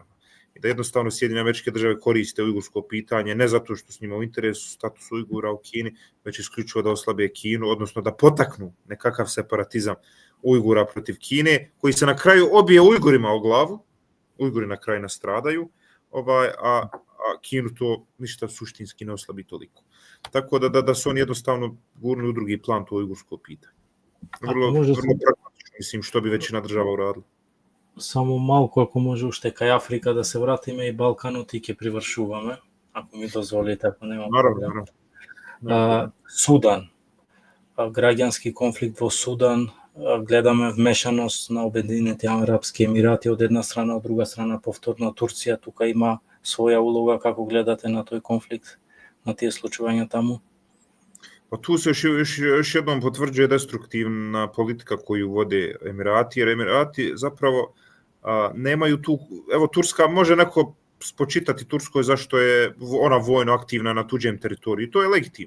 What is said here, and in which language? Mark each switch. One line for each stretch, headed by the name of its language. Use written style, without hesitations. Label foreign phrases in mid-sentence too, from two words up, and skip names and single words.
Bosnian: I da jednostavno Sjedinjene Američke Države koriste ujgursko pitanje ne zato što s njima u interesu status Ujgura u Kini, već isključivo da oslabe Kinu, odnosno da potaknu nekakav separatizam Ujgura protiv Kine, koji se na kraju obije Ujgurima o glavu, Ujguri na kraju nastradaju, a Kinu to ništa suštinski ne oslabi toliko. Tako da su oni jednostavno gurnuli u drugi plan to ujgursko pitanje. Vrlo pragmatično, mislim, što bi većina država uradila.
Macedonian: Само малку, ако може уште кај Африка да се вратиме и Балканот и ќе привршуваме, ако ми дозволите, ако нема проблем. Судан, граѓански конфликт во Судан, гледаме вмешаност на Обединените Арапски Емирати од една страна, од друга страна повторно Турција, тука има своја улога. Како гледате на тој конфликт, на тие случувања таму?
Bosnian: Pa tu se još jednom potvrđuje destruktivna politika koju vode Emirati, jer Emirati zapravo nemaju tu, evo Turska, može neko spočitati Turskoj zašto je ona vojno aktivna na tuđem teritoriju, to je legitimno.